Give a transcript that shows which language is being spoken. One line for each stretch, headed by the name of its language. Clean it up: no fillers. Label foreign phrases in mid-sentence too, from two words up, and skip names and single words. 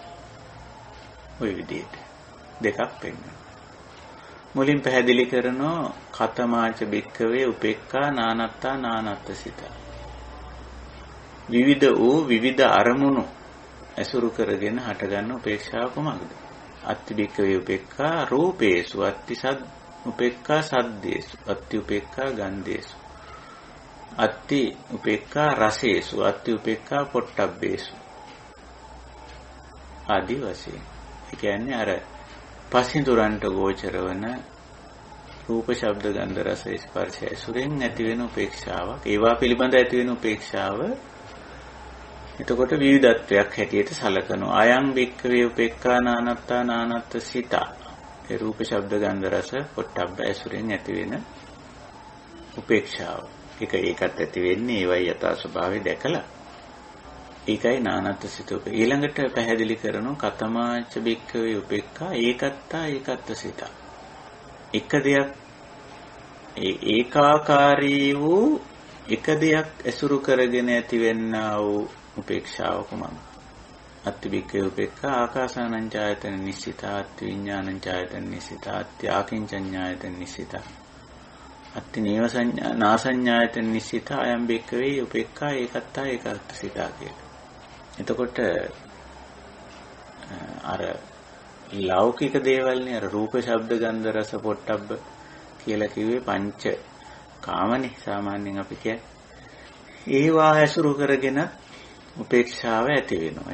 Sinhala: ওই විදිහට දෙකක් පෙන්වනවා. මුලින් පැහැදිලි කරනෝ
Pali: කතමාච බික්කවේ උපේක්ඛා නානත්තා නානත්තසිත.
Sinhala: විවිධ වූ විවිධ අරමුණු ඇසුරු කරගෙන හටගන්න උපේක්ෂාව කොමක්ද?
Pali: අත්ති බික්කවේ උපේක්ඛා රූපේසු අත්ති සද් උපේක්ඛා සද්දේසු අත්ති උපේක්ඛා ගන්ධේසු අත්ති උපේක්ඛා රසේසු අත්ති උපේක්ඛා පොට්ටබ්බේසු
Sinhala: ආදී වශයෙන්. ඒ කියන්නේ අර පසින්දුරන්ට ගෝචර වන රූප ශබ්ද ගන්ධ රස ස්පර්ශ ඇසුරෙන් ඇති වෙන උපේක්ෂාවක්. ඒවා පිළිබඳ ඇති වෙන උපේක්ෂාව එතකොට විවිධත්වයක් හැටියට සලකනවා.
Pali: අයං වික්ඛවේ උපේක්ඛා නානත්තා නානත්තසිතා.
Sinhala: ඒ රූප ශබ්ද ගන්ධ රස පොට්ටබ්බ ඇසුරෙන් ඇති වෙන උපේක්ෂාව. ඒකත් ඇති වෙන්නේ ඒවයි යථා ස්වභාවය දැකලා. ඒකයි නානත්තසිත. ඊළඟට පැහැදිලි කරනු
Pali: කතමාච බික්ඛවේ උපේක්ඛා ඒකත්තා ඒකත්තසිත.
Sinhala: එක දෙයක් ඒකාකාරී වූ එක දෙයක් ඇසුරු කරගෙන ඇතිවෙන්නා වූ උපේක්ෂාව කුමක්ද?
Pali: අත්ති බික්ඛවේ උපේක්ඛා ආකාසානං ඡායතන නිස්සිතා අත්ති විඥානං ඡායතන නිස්සිතා අත්ති ආකින්චඤ්ඤායතන නිස්සිතා අත්ති නේව සංඥා නාසඤ්ඤායතන නිස්සිතා අයම් බික්ඛවේ උපේක්ඛා ඒකත්තා ඒකත්තසිතා කියලා.
Sinhala: එතකොට අර ලෞකික දේවල්නේ අර රූප ශබ්ද ගන්ධ රස පොට්ටබ්බ කියලා කිව්වේ පංච කාමනේ සාමාන්‍යයෙන් අපි කියන්නේ. ඒවා ඇසුරු කරගෙන උපේක්ෂාව ඇති වෙනවා.